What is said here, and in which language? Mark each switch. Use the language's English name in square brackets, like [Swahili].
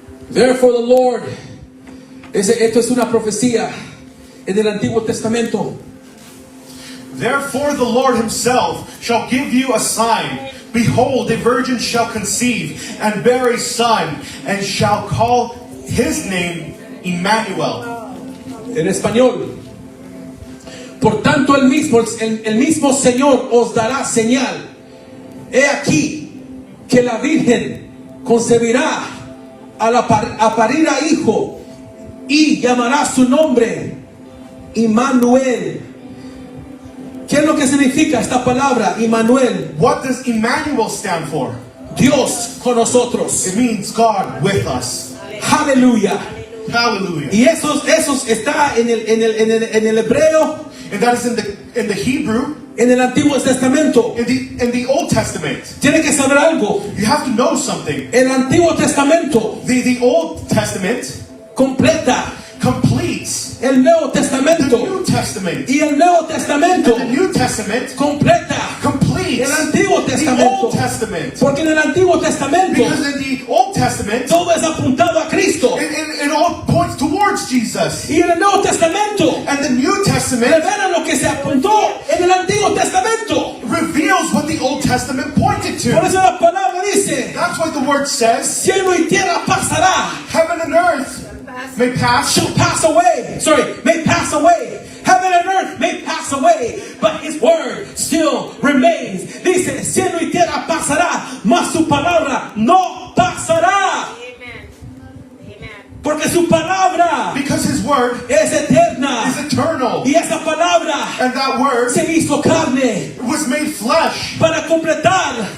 [English] Therefore the Lord, [Spanish] esto es una profecía en el Antiguo Testamento. [English] therefore the Lord himself shall give you a sign. Behold, a virgin shall conceive and bear a son, and shall call his name Emmanuel. [Spanish] En español. Por tanto el mismo Señor os dará señal. He aquí que la Virgen concebirá a parir a hijo y llamará su nombre Immanuel. ¿Qué es lo que significa esta palabra Immanuel? [English] What does Emmanuel stand for? [Spanish] Dios con nosotros. [English] It means God with us. [Spanish] Aleluya. [English] Hallelujah. [Spanish] Y eso está en el hebreo, [English] And that is in the Hebrew, [Spanish] en el Antiguo Testamento. [English] in the Old Testament. [Spanish] Tiene que saber algo. [English] You have to know something. [Spanish] El Antiguo Testamento [English] The Old Testament [Spanish] completa [English] completes [Spanish] el Nuevo [English] the [Spanish] Testamento. [English] New Testament. [Spanish] Y el Nuevo Testamento [English] The New Testament [Spanish] completa [English] completes completes [Spanish] el Antiguo [English] the [Spanish] Testamento. [English] Old Testament. [Spanish] Porque en el Antiguo Testamento [English] Because in the Old Testament, [Spanish] todo es apuntado a Cristo. [English] it all points towards Jesus. [Spanish] Y en el Nuevo Testamento [English] And the New Testament [Spanish] revela lo que se apuntó en el Antiguo Testamento. [English] reveals what the Old Testament pointed [Spanish] Por [English] to. [Spanish] eso la palabra dice, [English] That's why the word says, [Spanish] cielo y tierra pasará, [English] heaven and earth may pass, shall pass away. May pass away. Heaven and earth may pass away, but His word still remains. [Spanish] Dice, cielo y tierra pasará, mas su palabra no pasará. [English] Amen. Amen. [Spanish] Porque su palabra [English] because His word [Spanish] es eterna. [English] is eternal. [Spanish] Y esa palabra [English] And that word [Spanish] se hizo carne [English] was made flesh [Spanish] para completar